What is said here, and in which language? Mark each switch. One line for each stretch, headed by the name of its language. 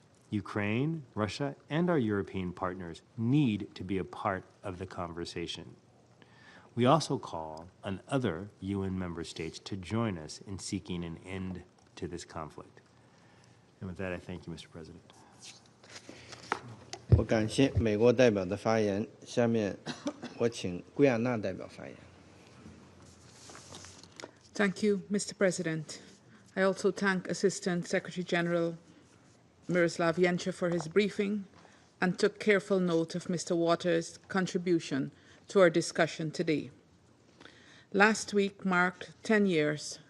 English: Ukraine, Russia, and our European partners need to be a part of the conversation. We also call on other UN member states to join us in seeking an end to this conflict. And with that, I thank you, Mr. President.
Chinese: 我感谢美国代表的发言，下面我请圭亚那代表发言。
English: Thank you, Mr. President. I also thank Assistant Secretary General Miroslav Yencha for his briefing and took careful note of Mr. Waters' contribution to our discussion today. Last week marked 10 years